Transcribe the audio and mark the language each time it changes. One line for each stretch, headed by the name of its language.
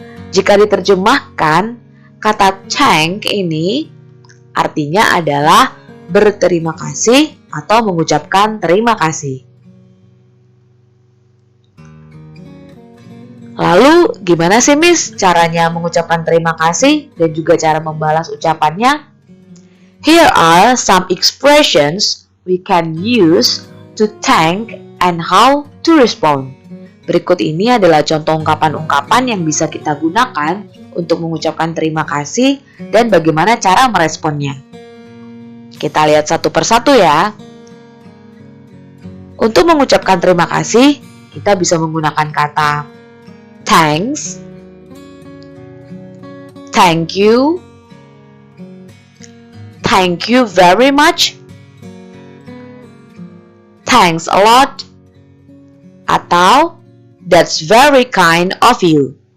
Indonesian: Jika diterjemahkan, kata thank ini artinya adalah berterima kasih atau mengucapkan terima kasih. Lalu gimana sih Miss caranya mengucapkan terima kasih dan juga cara membalas ucapannya?
English: Here are some expressions we can use to thank and how to respond.
Indonesian: Berikut ini adalah contoh ungkapan-ungkapan yang bisa kita gunakan untuk mengucapkan terima kasih dan bagaimana cara meresponnya. Kita lihat satu persatu ya. Untuk mengucapkan terima kasih, kita bisa menggunakan kata thanks,
English: thank you very much, thanks a lot,
Indonesian: atau
English: that's very kind of you.